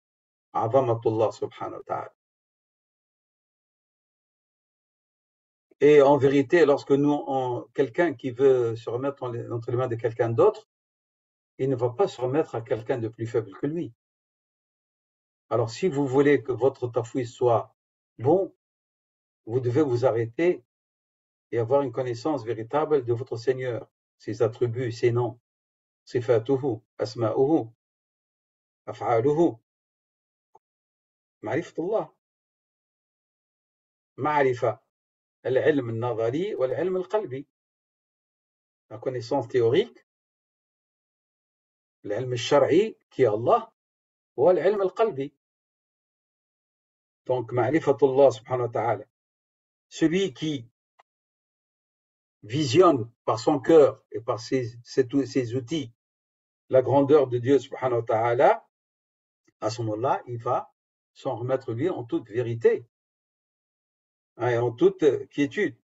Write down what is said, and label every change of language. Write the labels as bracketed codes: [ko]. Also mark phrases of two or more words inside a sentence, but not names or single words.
[ar] عظمة الله سبحانه وتعالى. [fr] Et en vérité, lorsque quelqu'un qui veut se remettre entre les mains de quelqu'un d'autre, il ne va pas se remettre à quelqu'un de plus faible que lui. Alors, si vous voulez que votre tafwid soit bon, vous devez vous arrêter et avoir une connaissance véritable de votre Seigneur, ses attributs, ses noms, [ar] صفاته، أسماؤه، أفعاله، معرفة الله، معرفة, العلم النظري والعلم القلبي. [fr] La connaissance théorique, l' [ar] العلم الشرعي [fr] qui est Allah, ou l' [ar] العلم القلبي. [fr] Donc, [ar] معرفة الله سبحانه وتعالى. [fr] Celui qui visionne par son cœur et par ses outils la grandeur de Dieu [ar] سبحانه وتعالى, [fr] à ce moment-là, il va s'en remettre lui en toute vérité et en toute quiétude.